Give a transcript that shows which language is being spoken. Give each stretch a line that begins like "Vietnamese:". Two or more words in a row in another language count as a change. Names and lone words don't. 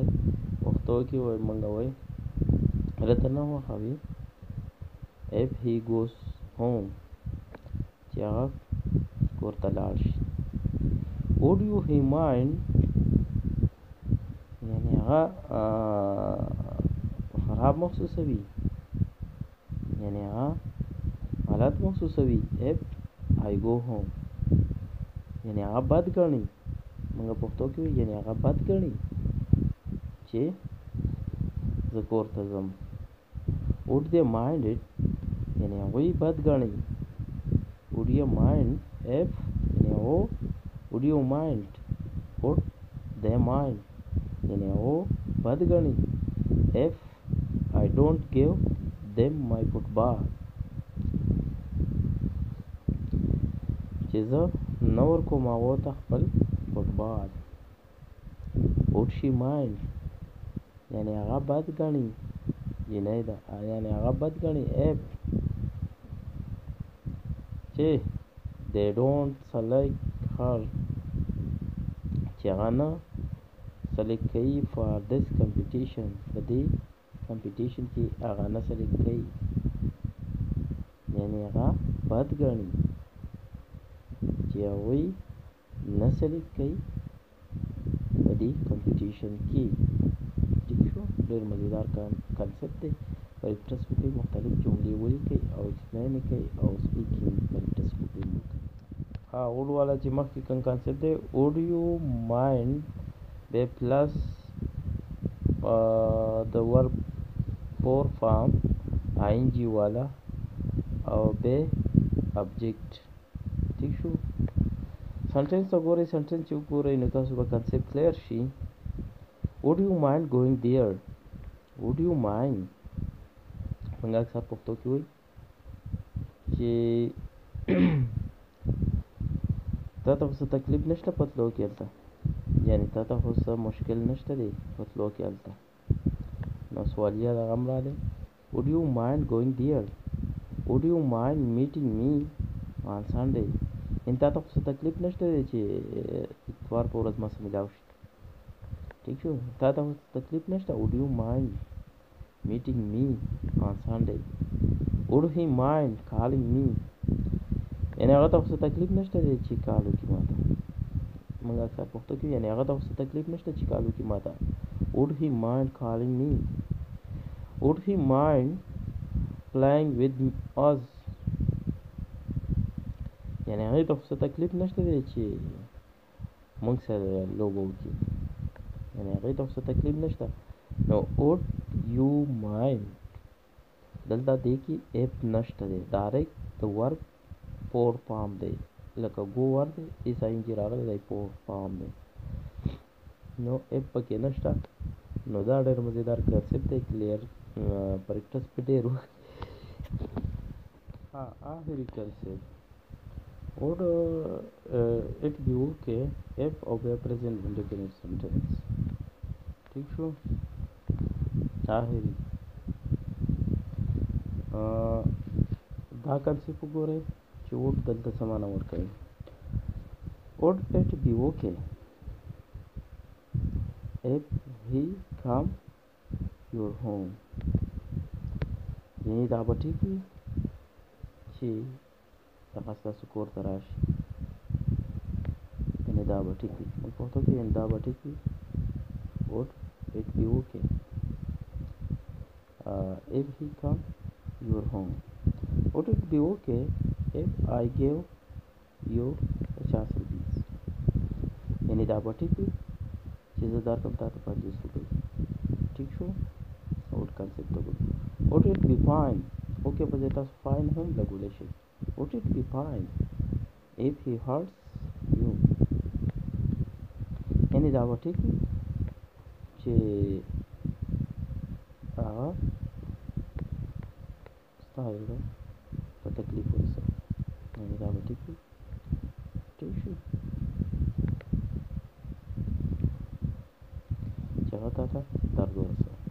Pashto: پښتو کې وایي موږ وایي ته نه خوښوي.
English: if he goes home
Pashto: چې هغه کور ته لاړ شي.
English: would you he mind
Pashto: یعنی هغه خراب محسوسوي، یعنی هغه غلط محسوسوي.
English: if I go home
Pashto: یعنی هغه بد ګڼي. موږ پښتو کې وایي یعنی هغه بد ګڼي چې زه کور ته ځم.
English: would they mind it
Pashto: یعنی هغوی بد ګڼي.
English: would you mind if
Pashto: یعنی هغو
English: would you mind would they mind
Pashto: یعنی هغو بد ګڼي.
English: if I don't give them my football
Pashto: چې زه نه ورکوم هغو ته خپل فوټبال.
English: would she mind
Pashto: یعنی هغه بد ګڼي، جنۍ ده، یعنی هغه بد ګڼي. if چې
English: they don't select her
Pashto: چې هغه نه select کوي
English: for this competition
Pashto: په دې competition کې هغه نه select کوي، یعنی هغه بد ګڼي چې هغوی نه select کوي په دې competition کې. ٹھیک شو. ډېر مزیدار کانسپټ دی. پریکټس وکړئ، مختلف جملې ولیکئ او ایکسپلین یې کړئ او
English: speaking practice
Pashto: وکړئ. would والا چې مخکې کوم کانسپټ دی
English: would you mind
Pashto: به پلس د
English: verb four form
Pashto: ING والا او به ابجیکټ. ٹھیک شو. سنټنس ته ګورئ، سنټنس چې وګورئ نو تاسو به
English: concept clear
Pashto: شي.
English: would you mind going there would you mind
Pashto: موږ اکثر پښتو کې وایي چې تا ته څه تکلیف نشته په تلو کې هلته، یعنی تا ته خو څه مشکل نشته دی په تلو کې هلته. نو سوالیه دغه هم راغلی.
English: would you mind going there would you mind meeting me on Sunday
Pashto: یعنی تا ته خو څه تکلیف نشته دی چې اتوار په ورځ ما سره ملاو شي. ٹھیک شو. تا ته تکلیف نشته.
English: would you mind meeting me on Sunday would he mind calling me
Pashto: یعنی هغه ته څه تکلیف نشته دی چې کال وکړي ماته. موږ اکثر پښتو کې یعنی هغه ته څه تکلیف نشته چې کال وکړي ماته.
English: would he mind calling me would he mind playing with us
Pashto: یعنی هغه ته څه تکلیف نشته دی چې موږ سره لوبه وکړي، یعنی هغه ته څه تکلیف نشته. نو
English: would you mind
Pashto: دلته دی کې اف نشته دی، ډایرکټ د
English: verb four form
Pashto: دی، لکه گو ورب ایس ING راغلی دی
English: four form
Pashto: دی، نو اف پکې نشته. نو دا ډېر مزیدار کانسپټ دی. کلیر پریکټس په ډېر آخري کانسپټ
English: would it be okay if
Pashto: او بیا
English: present indefinite sentence.
Pashto: ٹھیک شو. آخري دا کانسپټ وګورئ چې would دلته څه معنی ورکوي.
English: would it be okay if he come your home.
Pashto: یعنې دا به ټیک وي چې دغه ستاسو کور ته راشي. یعنې دا به ټیک وي په پښتو کې، یعنې دا به ټیک وي.
English: would it be okay if he come your home? Would it be okay if I gave you 50 rupees?
Pashto: یعنې دا به ټیک وي چې زه درکړم تا ته 50 روپۍ. ټیک شو؟
English: would concept
Pashto: ته ګورو.
English: would it be fine؟
Pashto: اوکې په ځای تاسو fine هم لګولی شئ.
English: would it be fine if he hurts you؟
Pashto: یعنې دا به ټیک وي چې هغه ستا زړه په تکلیف ورسوي. یعنې دا به ټیک وي. ټیک شو چې هغه تا ته درد ورسوي.